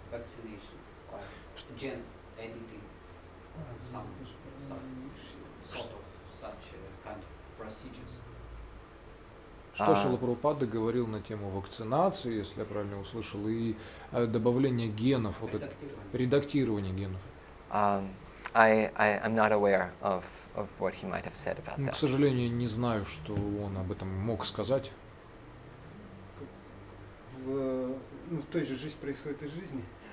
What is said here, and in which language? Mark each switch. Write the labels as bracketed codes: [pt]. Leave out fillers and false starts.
[en] Vaccination, like gene editing, some sort of such kind of procedures. [ru] Что Шрила Прабхупада говорил на тему вакцинации, если я правильно услышал, и добавления генов, вот это, редактирование генов. [en] I'm not aware of what he might have said about [ru] К [en] that. [ru] сожалению, не знаю, что он об этом мог сказать. В той же жизни происходит и жизни.